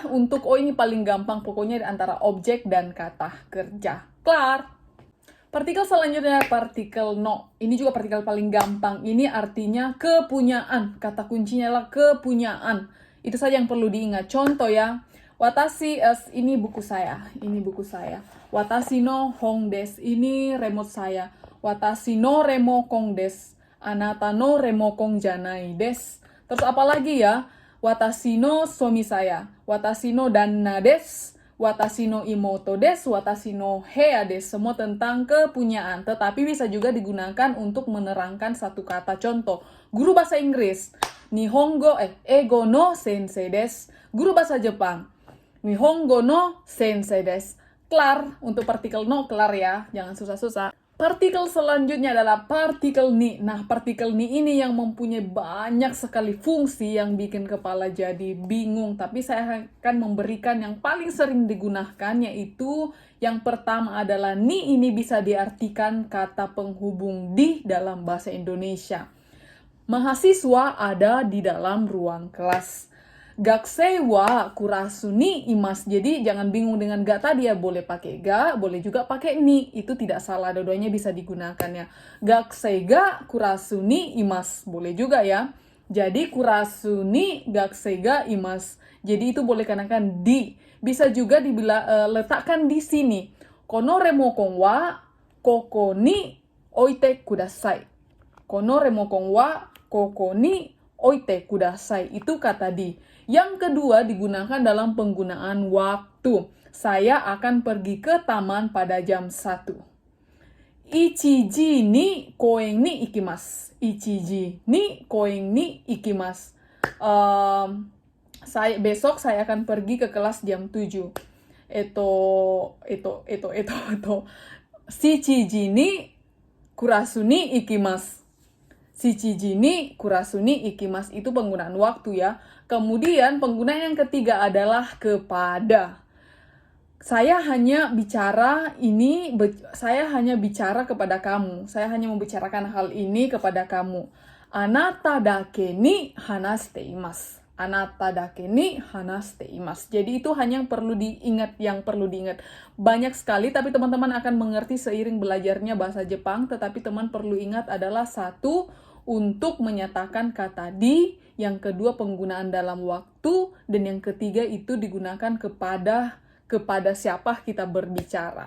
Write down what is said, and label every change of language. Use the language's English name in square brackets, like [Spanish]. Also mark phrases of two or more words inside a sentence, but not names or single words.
[Indonesian] Untuk o ini paling gampang. Pokoknya di antara objek dan kata kerja. Kelar. Partikel selanjutnya partikel no. Ini juga partikel paling gampang. Ini artinya kepunyaan. Kata kuncinya adalah kepunyaan. Itu saja yang perlu diingat. Contoh ya. Watashi, ini buku saya. Ini buku saya. [Japanese] 私の本です. [Indonesian] Ini remote saya. [Japanese] 私のリモコンです。あなたのリモコンじゃないです. [Indonesian] Terus apa lagi ya? [Japanese] 私の [Indonesian] suami saya. [Japanese] 私の旦那です. 私の妹です。私の部屋です. [Indonesian] Semua tentang kepunyaan. Tetapi bisa juga digunakan untuk menerangkan satu kata. Contoh, guru bahasa Inggris. [Japanese] 日本語、英語の先生です. [Indonesian] Guru bahasa Jepang. [Japanese] 日本語の先生です. [Indonesian] Kelar, untuk partikel no kelar ya. Jangan susah-susah. Partikel selanjutnya adalah partikel ni. Nah, partikel ni ini yang mempunyai banyak sekali fungsi yang bikin kepala jadi bingung. Tapi saya akan memberikan yang paling sering digunakan, yaitu yang pertama adalah ni ini bisa diartikan kata penghubung di dalam bahasa Indonesia. Mahasiswa ada di dalam ruang kelas. [Japanese] 学生はクラスにいます. [Indonesian] Jadi jangan bingung dengan ga tadi ya. Boleh pakai ga, boleh juga pakai ni. Itu tidak salah, dua-duanya bisa digunakan ya. [Japanese] 学生がクラスにいます. [Indonesian] Boleh juga ya. [Japanese] Jadi クラスに学生がいます. [Indonesian] Jadi itu boleh gunakan di. Bisa juga letakkan di sini. [Japanese] このリモコンはここに置いてください. このリモコンはここに置いてください. [Indonesian] Itu kata di. Yang kedua digunakan dalam penggunaan waktu. Saya akan pergi ke taman pada jam 1. [Japanese] 一時に公園に行きます. 一時に公園に行きます. [Indonesian] Besok saya akan pergi ke kelas jam 7. [Japanese] 七時にクラスに行きます. 七時にクラスに行きます. [Indonesian] Itu penggunaan waktu ya. Kemudian penggunaan yang ketiga adalah kepada. Saya hanya bicara kepada kamu. Saya hanya membicarakan hal ini kepada kamu. [Japanese] あなただけに話しています. あなただけに話しています. [Indonesian] Jadi itu hanya yang perlu diingat. Banyak sekali, tapi teman-teman akan mengerti seiring belajarnya bahasa Jepang. Tetapi teman perlu ingat adalah satu, untuk menyatakan kata di, yang kedua penggunaan dalam waktu, dan yang ketiga itu digunakan kepada siapa kita berbicara.